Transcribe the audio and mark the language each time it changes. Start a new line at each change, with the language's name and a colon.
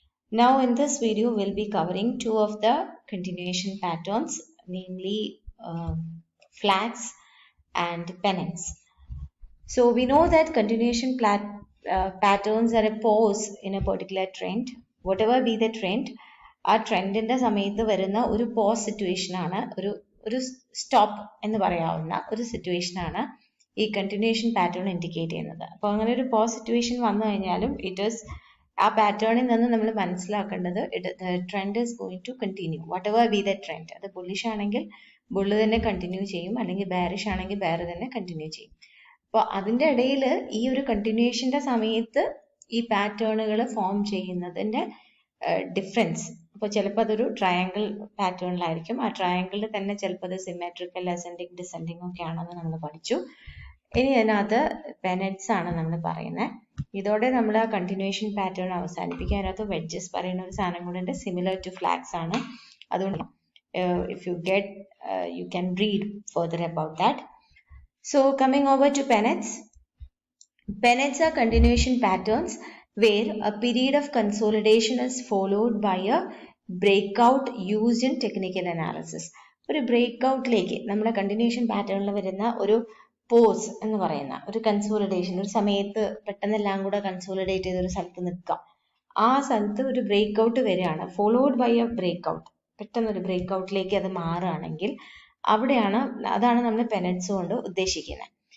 English: Now in this video we'll be covering two of the continuation patterns, namely flags and pennants. So we know that continuation patterns are a pause in a particular trend. Whatever be the trend,
Malayalam: ആ ട്രെൻഡിന്റെ സമയത്ത് വരുന്ന ഒരു pose situation ആണ്, ഒരു stop എന്ന് പറയാവുന്ന ഒരു situation ആണ് ഈ കണ്ടിന്യൂഷൻ പാറ്റേൺ ഇൻഡിക്കേറ്റ് ചെയ്യുന്നത്. അപ്പോൾ അങ്ങനെ ഒരു പോസ് സിറ്റുവേഷൻ വന്നു കഴിഞ്ഞാലും ആ പാറ്റേണിൽ നിന്ന് നമ്മൾ മനസ്സിലാക്കേണ്ടത്
English: Trend is going to continue whatever be the trend.
Malayalam: അത് ബുള്ളിഷ് ആണെങ്കിൽ ബുള്ള് തന്നെ കണ്ടിന്യൂ ചെയ്യും, അല്ലെങ്കിൽ ബെയറിഷ് ആണെങ്കിൽ ബെയർ തന്നെ കണ്ടിന്യൂ ചെയ്യും. അപ്പോൾ അതിൻ്റെ ഇടയിൽ ഈ ഒരു കണ്ടിന്യൂഷന്റെ സമയത്ത് ഈ പാറ്റേണുകൾ ഫോം ചെയ്യുന്നതിന്റെ ഡിഫറൻസ്. അപ്പോൾ ചിലപ്പോൾ അതൊരു ട്രയാങ്കിൾ പാറ്റേണിലായിരിക്കും. ആ ട്രയാങ്കിളിൽ തന്നെ ചിലപ്പോൾ അത് സിമെട്രിക്കൽ, അസെൻഡിങ്, ഡിസെൻഡിങ് ഒക്കെ ആണെന്ന് നമ്മൾ പഠിച്ചു. ഇനി അതിനകത്ത് പെനറ്റ്സ് ആണ് നമ്മൾ പറയുന്നത്. ഇതോടെ നമ്മൾ ആ കണ്ടിന്യൂഷൻ പാറ്റേൺ അവസാനിപ്പിക്കുക. അതിനകത്ത് വെഡ്ജസ് പറയുന്ന ഒരു സാധനം കൂടെ ഉണ്ട്, സിമിലർ ടു ഫ്ലാഗ്സ് ആണ്. അതുകൊണ്ട്
English: if you get you can read further about that. So coming over to pennants. Pennants are continuation patterns where a period of consolidation is followed by a breakout used in technical analysis.
Malayalam: ഒരു ബ്രേക്ക്ഔട്ടിലേക്ക് നമ്മുടെ continuation പാറ്റേണിൽ വരുന്ന ഒരു pose എന്ന് പറയുന്ന ഒരു consolidation, ഒരു സമയത്ത് പെട്ടെന്നെല്ലാം കൂടെ കൺസോളിഡേറ്റ് ചെയ്ത് ഒരു സ്ഥലത്ത് നിൽക്കാം. ആ സ്ഥലത്ത് ഒരു ബ്രേക്ക്ഔട്ട് വരികയാണ്,
English: Followed by a breakout.
Malayalam: പെട്ടെന്നൊരു ബ്രേക്ക്ഔട്ടിലേക്ക് അത് മാറുകയാണെങ്കിൽ അതാണ് നമ്മൾ പെനറ്റ്സ് കൊണ്ട് ഉദ്ദേശിക്കുന്നത്.